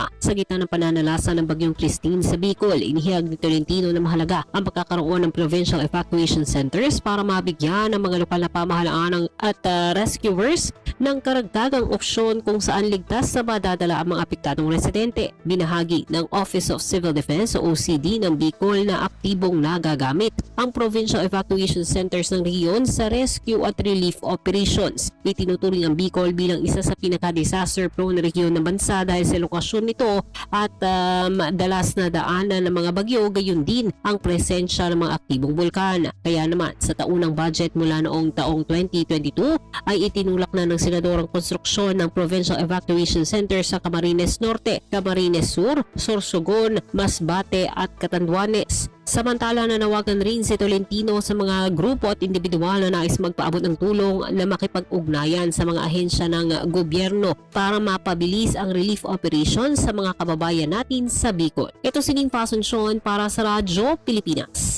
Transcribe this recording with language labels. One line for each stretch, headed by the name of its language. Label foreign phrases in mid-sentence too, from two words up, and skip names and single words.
Filipino: Sa gitna ng pananalasa ng bagyong Christine sa Bicol, inihayag ni Tolentino na mahalaga ang pagkakaroon ng
English: Provincial Evacuation Centers
Filipino: para mabigyan ng mga lokal na pamahalaan at rescuers ng karagdagang opsyon kung saan ligtas na madadala ang mga apektadong residente. Binahagi ng Office of Civil Defense o OCD ng Bicol na aktibong nagagamit ang Provincial Evacuation Centers ng rehiyon sa rescue at
English: relief operations.
Filipino: Itinuturing ang Bicol bilang isa sa pinaka-
English: disaster prone
Filipino: na rehiyon ng bansa dahil sa lokasyon nito at madalas na daanan ng mga bagyo, gayon din ang presensya ng mga aktibong bulkan. Kaya naman sa taunang budget mula noong taong 2022 ay itinulak na ng senador ang konstruksyon ng Provincial Evacuation Center sa Camarines Norte, Camarines Sur, Sorsogon, Masbate at Catanduanes. Samantala, nanawagan rin si Tolentino sa mga grupo at individual na nais magpaabot ng tulong na makipag-ugnayan sa mga ahensya ng gobyerno para mapabilis ang
English: relief operations
Filipino: sa mga kababayan natin sa Bicol. Ito si Nympha Asuncion para sa Radyo Pilipinas.